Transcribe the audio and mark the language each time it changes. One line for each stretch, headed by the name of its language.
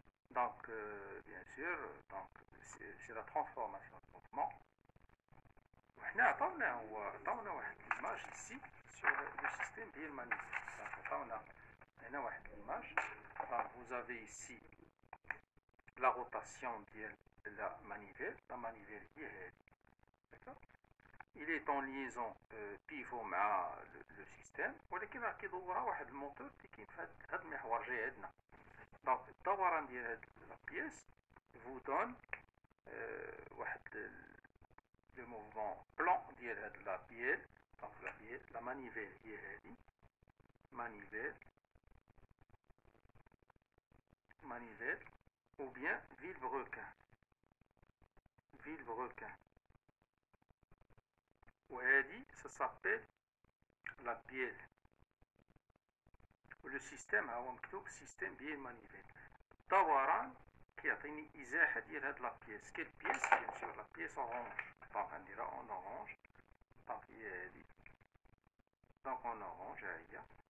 French: Donc, bien sûr, c'est la transformation de mouvement. On a une image ici sur le système bien manivelle. Donc, on a une image. Donc, vous avez ici la rotation de la manivelle. La manivelle est, d'accord. Il est en liaison pivot
Arabic: مع le système, ولكن راه كيدورها واحد الموتور اللي كاين في هاد المحور جاي عندنا. دونك الدوران ديال هاد لا بيس
French: vous donne
Arabic: واحد
French: le mouvement plan
Arabic: ديال هاد لا بيل.
French: دونك la manivelle
Arabic: هي هادي
French: manivelle ou bien vilebrequin. وهادي ça s'appelle la bielle. Le système
Arabic: هو مكتوب
French: système bielle manivelle.
Arabic: الدوران كيعطيني ازاحه ديال هاد لا بيس. كاين بيس بيان سور لا بيس اورانج. دونك غنديرها اون اورانج. دونك هي هادي. دونك اون اورانج ها هي.